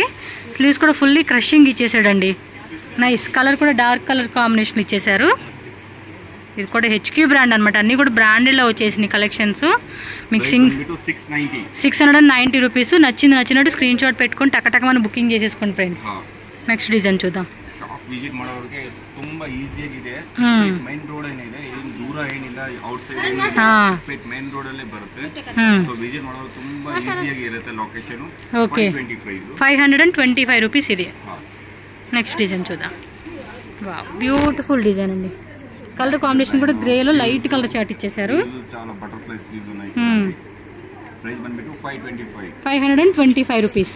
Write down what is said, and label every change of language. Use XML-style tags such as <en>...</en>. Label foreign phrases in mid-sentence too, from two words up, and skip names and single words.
<te>స్లీవ్స్ కూడా</te> <en>fully crushing</en> <te>ఇచ్చేసాడండి. నైస్. కలర్ కూడా</te> <en>dark colour combination</en> <te>ఇచ్చేసారు. ఇది కూడా</te> <en>HQ brand</en> <te>అనమాట, అన్ని కూడా బ్రాండెడ్లో వచ్చేసినాయి కలెక్షన్స్.</te> <en>mixing 690 rupees.</en> <te>నచ్చినట్టు</te> <en>screenshot</en> <te>పెట్టుకొని టకటకమని బుకింగ్ చేసేసుకోండి ఫ్రెండ్స్.</te> <en>next design</en> <te>చూద్దాం.</te> <kn>ವಿಸಿಟ್ ಮಾಡೋರಿಗೆ ತುಂಬಾ ಈಸಿ ಆಗಿದೆ.</kn> <en>main road</en> <kn>ಏನಿದೆ, ಏನು ದೂರ ಏನಿಲ್ಲ,</kn> <en>out side</en> <kn>ಏನಿಲ್ಲ,</kn> <en>main road</en> <kn>ಅಲ್ಲೇ ಬರುತ್ತೆ. ಸೊ ವಿಸಿಟ್ ಮಾಡೋರು ತುಂಬಾ ಈಸಿಯಾಗಿ ಇರುತ್ತೆ ಲೊಕೇಶನ್.</kn> <te>ఓకే 525 రూపీస్ ఇది.</te> <en>next design</en> <te>చూద్దాం.</te> <en>wow, beautiful design</en> <te>అండి.</te> <en>colour combination</en> <te>కూడా గ్రే లో</te> <en>light colour chart</en> <te>ఇచ్చేసారు. చాలా</te> <en>butterfly sleeves</en> <te>ఉన్నాయి. ప్రైస్ బండ్బిటు 525 రూపీస్.</te>